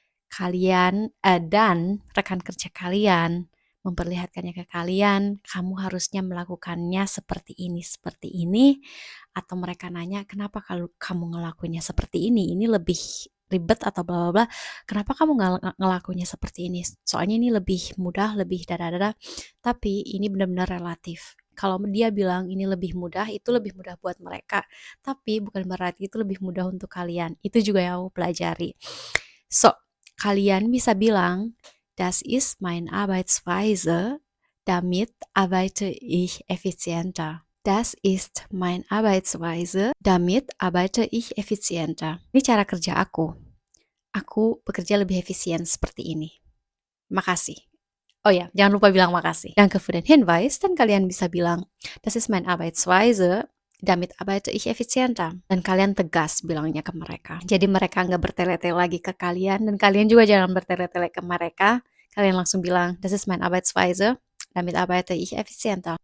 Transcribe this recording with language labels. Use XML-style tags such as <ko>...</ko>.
<id>kalian dan rekan kerja kalian memperlihatkannya ke kalian, kamu harusnya melakukannya seperti ini, atau mereka nanya, kenapa kalau kamu ngelakuinnya seperti ini lebih ribet atau bla bla bla, kenapa kamu ngelakuinnya seperti ini? Soalnya ini lebih mudah, lebih dada-dada, tapi ini benar-benar relatif. Kalau dia bilang ini lebih mudah, itu lebih mudah buat mereka, tapi bukan berarti itu lebih mudah untuk kalian. Itu juga yang aku pelajari. So, kalian bisa bilang,</id> <de>das ist meine Arbeitsweise, damit arbeite ich effizienter. Das ist meine Arbeitsweise, damit arbeite ich effizienter.</de> <id>Ini cara kerja aku. Aku bekerja lebih efisien seperti ini. Makasih. Oh ya, jangan lupa bilang makasih.</id> <de>Danke für den Hinweis,</de> <id>dan kalian bisa bilang,</id> <de>das ist meine Arbeitsweise, damit arbeite ich effizienter.</de> <id>Dan kalian tegas bilangnya ke mereka. Jadi mereka nggak bertele-tele lagi ke kalian, dan kalian juga jangan bertele-tele ke mereka. Kalian langsung bilang,</id> <de>das ist meine Arbeitsweise, damit arbeite ich effizienter.</de>